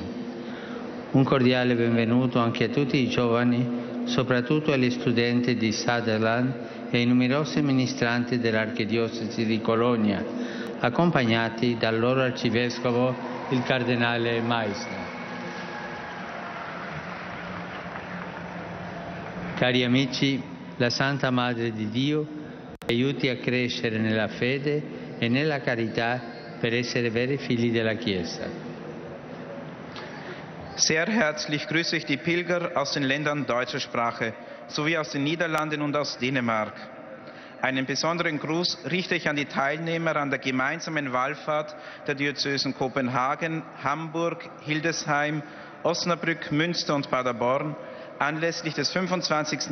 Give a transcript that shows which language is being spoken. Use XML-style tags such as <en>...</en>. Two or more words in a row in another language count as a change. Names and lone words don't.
<it>Un cordiale benvenuto anche a tutti i giovani, soprattutto agli studenti di Sutherland e ai numerosi ministranti dell'Archidiocesi di Colonia, accompagnati dal loro arcivescovo, il cardinale Meissner. Cari amici, la Santa Madre di Dio ci aiuti a crescere nella fede e nella carità per essere veri figli della Chiesa.</it> <de>Sehr herzlich grüße ich die Pilger aus den Ländern deutscher Sprache, sowie aus den Niederlanden und aus Dänemark. Einen besonderen Gruß richte ich an die Teilnehmer an der gemeinsamen Wallfahrt der Diözesen Kopenhagen, Hamburg, Hildesheim, Osnabrück, Münster und Paderborn anlässlich des 25.</de>